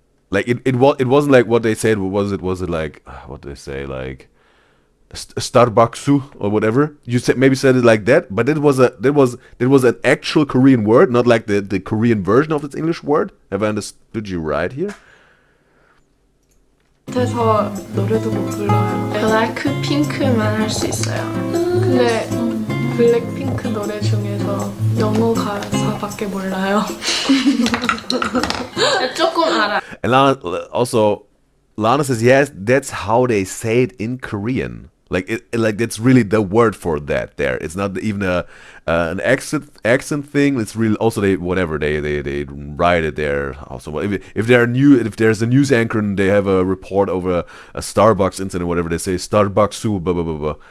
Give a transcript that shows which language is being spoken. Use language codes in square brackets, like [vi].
[en] Like it wasn't like what they said. Was it like what did they say, like Starbucksu or whatever? You maybe said it like that, but it was an actual Korean word, not like the Korean version of its English word. Have I understood you right here? [ko] 그래서 노래도 못 불러요. 블랙핑크만 할 수 있어요. 근데 블랙핑크 노래 중에서 영어 가사밖에 몰라요. 조금 알아. [en] And Lana says yes, that's how they say it in Korean. Like that's really the word for that. There, it's not even an accent thing. It's really also they write it there. Also, if there's a news anchor and they have a report over a Starbucks incident or whatever, they say Starbucksu blah blah blah blah.